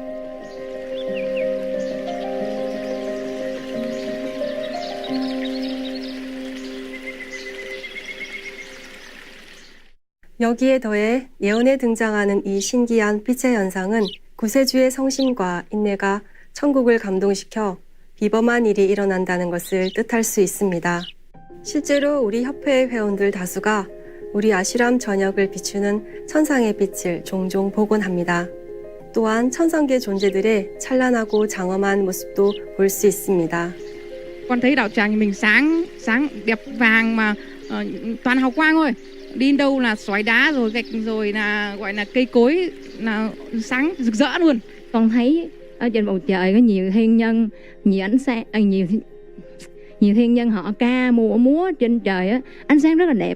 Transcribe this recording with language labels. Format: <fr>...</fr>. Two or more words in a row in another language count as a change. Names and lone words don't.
<ko>여기에 더해 예언에 등장하는 이 신기한 빛의 현상은 구세주의 성심과 인내가 천국을 감동시켜 비범한 일이 일어난다는 것을 뜻할 수 있습니다. 실제로 우리 협회의 회원들 다수가 우리 아시람 전역을 비추는 천상의 빛을 종종 보곤 합니다. 또한 천상계 존재들의 찬란하고 장엄한 모습도 볼 수 있습니다.</ko> <vi>Con thấy đạo tràng mình sáng đẹp vàng mà toàn hào quang thôi. Đi đâu là xoáy đá rồi gạch rồi là gọi là cây cối là sáng rực rỡ luôn. Con thấy ở trên bầu trời có nhiều thiên nhân, nhiều ánh sáng, nhiều thiên nhân họ ca múa trên trời á, ánh sáng rất là đẹp.</vi>